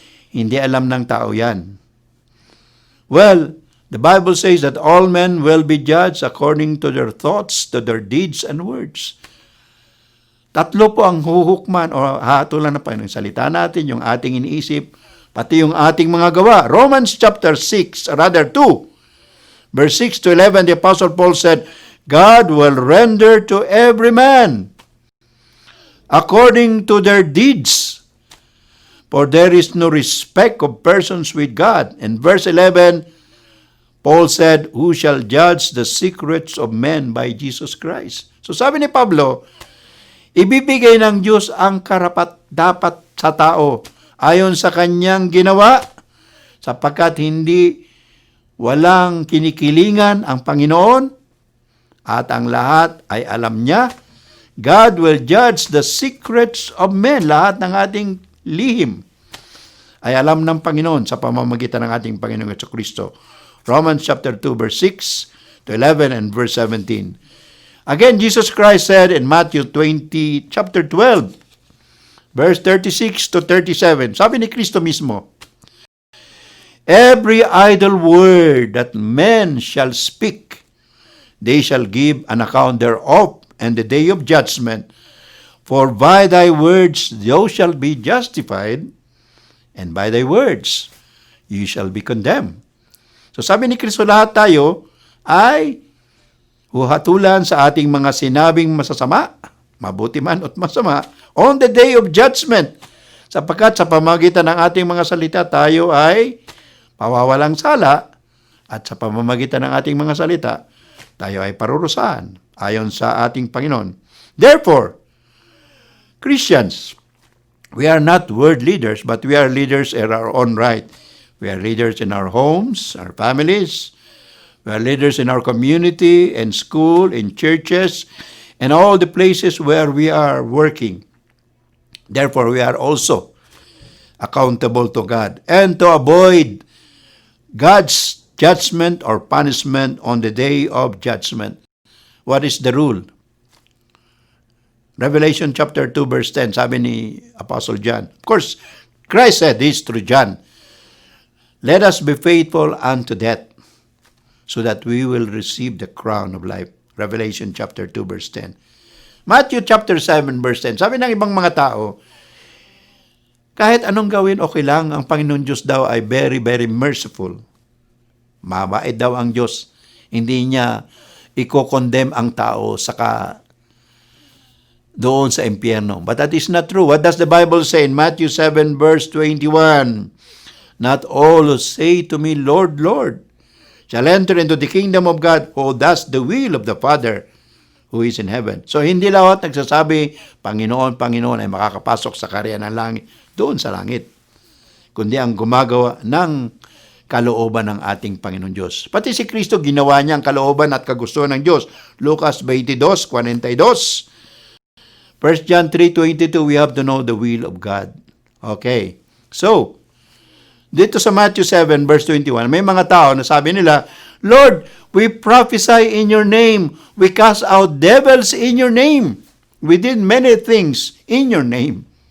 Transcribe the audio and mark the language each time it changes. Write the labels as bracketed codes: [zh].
[tl] Hindi alam ng tao yan. [en] Well, the Bible says that all men will be judged according to their thoughts, to their deeds and words. [tl] Tatlo po ang huhukman o hatulan na pa ng salita natin, yung ating iniisip, pati yung ating mga gawa. [en] Romans chapter 2, verse 6 to 11, the Apostle Paul said, God will render to every man according to their deeds. For there is no respect of persons with God. In verse 11, Paul said, who shall judge the secrets of men by Jesus Christ? [tl] So sabi ni Pablo, ibibigay ng Diyos ang karapat-dapat sa tao ayon sa kanyang ginawa, sapagkat hindi walang kinikilingan ang Panginoon at ang lahat ay alam niya. [en] God will judge the secrets of men. [tl] Lahat ng ating lihim ay alam ng Panginoon sa pamamagitan ng ating Panginoong Jesucristo. [en] Romans chapter 2, verse 6 to 11 and verse 17. Again, Jesus Christ said in Matthew chapter 12, verse 36 to 37, [tl] sabi ni Kristo mismo, [en] every idle word that men shall speak, they shall give an account thereof in the day of judgment. For by thy words thou shalt be justified, and by thy words you shall be condemned. [tl] So sabi ni Kristo, lahat tayo ay huhatulan sa ating mga sinabing masasama, mabuti man at masama, [en] on the day of judgment. [tl] Sapagkat sa pamamagitan ng ating mga salita, tayo ay pawawalang sala, at sa pamamagitan ng ating mga salita, tayo ay parurusahan ayon sa ating Panginoon. [en] Therefore, Christians, we are not world leaders, but we are leaders in our own right. We are leaders in our homes, our families. We are leaders in our community, in school, in churches, and all the places where we are working. Therefore, we are also accountable to God. And to avoid God's judgment or punishment on the day of judgment, what is the rule? Revelation chapter 2, verse 10, sabi ni Apostle John. Of course, Christ said this through John, let us be faithful unto death, so that we will receive the crown of life. Revelation chapter 2, verse 10. Matthew chapter 7, verse 10. [tl] Sabi ng ibang mga tao, kahit anong gawin, okay lang. Ang Panginoon Diyos daw ay [en] very, very merciful. [tl] Mabait daw ang Diyos. Hindi niya i-condemn ang tao saka doon sa impyerno. [en] But that is not true. What does the Bible say in Matthew 7, verse 21? Not all who say to me, Lord, Lord, shall enter into the kingdom of God, who does the will of the Father who is in heaven. [tl] So, hindi lahat nagsasabi, Panginoon, Panginoon, ay makakapasok sa karya ng langit, doon sa langit. Kundi ang gumagawa ng kalooban ng ating Panginoon Diyos. Pati si Kristo, ginawa niya ang kalooban at kagustuhan ng Diyos. Lucas 22:42. [en] 1 John 3:22, we have to know the will of God. Okay. [tl] So, dito sa Matthew 7, verse 21, may mga tao na sabi nila, [en] Lord, we prophesy in your name. We cast out devils in your name. We did many things in your name.